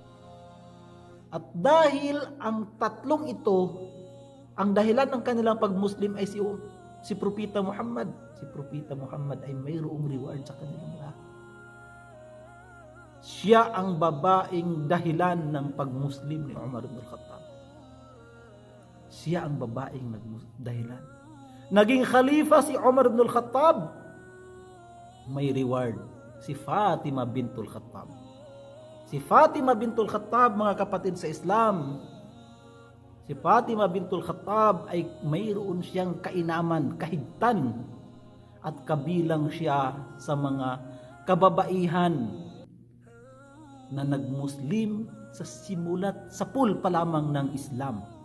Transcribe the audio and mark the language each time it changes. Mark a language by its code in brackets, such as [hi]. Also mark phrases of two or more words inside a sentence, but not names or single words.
[tl] At dahil ang tatlong ito, ang dahilan ng kanilang pagmuslim ay si Propeta Muhammad. Si Propeta Muhammad ay mayroong reward sa kanilang lahat. Siya ang babaeng dahilan ng pagmuslim ni Umar ibn al-Khattab. Siya ang babaeng dahilan. Naging khalifa si Umar ibn al-Khattab, may reward si Fatima bintul Khattab. Si Fatima bintul Khattab, mga kapatid sa Islam, si Fatima bintul Khattab ay mayroon siyang kainaman, kahigtan, at kabilang siya sa mga kababaihan na nagmuslim sa simulat sa pa lamang ng Islam.